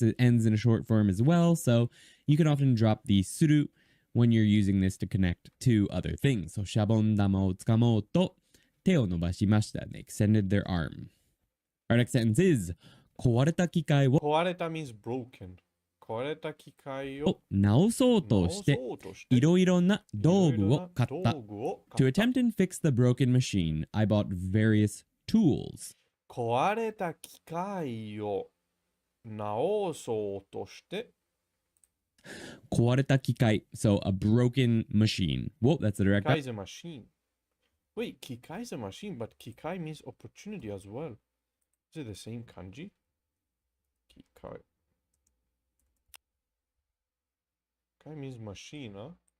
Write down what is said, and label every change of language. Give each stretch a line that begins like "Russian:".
English: It ends in a short form as well. So you can often drop the suru when you're using this to connect to other things.
Japanese: So shabondama o tsukamoto te o nobashimashita.
English: They extended their arm. Our next sentence is
Japanese: 壊れた機械を
English: 壊れた means broken.
Japanese: 壊れた機械を直そうとしていろいろな道具を買った。
English: To attempt and fix the broken machine, I bought various tools.
Japanese: 壊れた機械を直そうとして壊れた機械
English: so a broken machine. Whoa, that's the direct. 機械 is a machine. Wait, 機械 is a machine, but 機械 means opportunity as well. Is it the same kanji? 機械 means machine, huh?